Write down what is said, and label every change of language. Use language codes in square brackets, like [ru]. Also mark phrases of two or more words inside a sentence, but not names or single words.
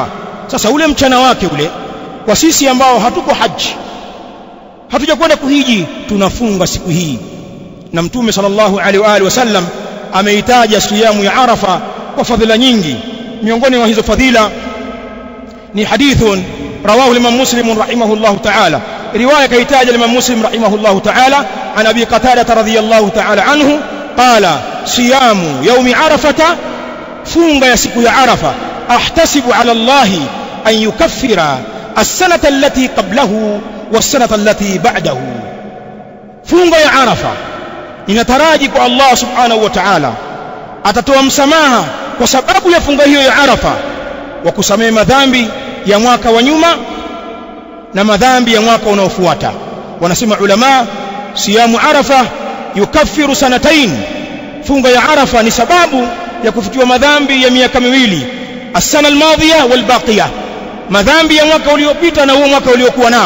[sw] Sasa ule mchana wake ule, kwa sisi ambao hatuko haji, hatujakwenda kuhiji, tunafunga siku hii. Na Mtume [ar] صلى الله عليه وعلى آله وسلم [sw] ameitaja siyamu ya Arafa kwa fadhila nyingi. [ar] Miongoni mwa hizo fadhila ni حديث رواه إمام مسلم رحمه الله تعالى, [sw] riwaya kaitaja Imam Muslim [ar] رحمه الله تعالى عن أبي قتادة رضي الله تعالى عنه قال صيام يوم عرفة, [sw] funga ya siku ya Arafa, [ar] أحتسب على الله أن يكفر السنة التي قبله والسنة التي بعده. [sw] Funga ya Arafa inataraji kwa Allah [ar] سبحانه وتعالى [sw] atatoa msamaha kwa sababu ya funga hiyo ya Arafa, wa kusamehe madhambi ya mwaka wa nyuma na madhambi ya mwaka unaofuata. Wanasema ulama, [ar] صيام عرفة يكفر سنتين, [sw] funga ya Arafa ni sababu ya kufutiwa madhambi ya miaka miwili, [ar] السنة الماضية والباقية, [sw] madhambi ya mwaka uliopita na huo mwaka uliokuwa nao.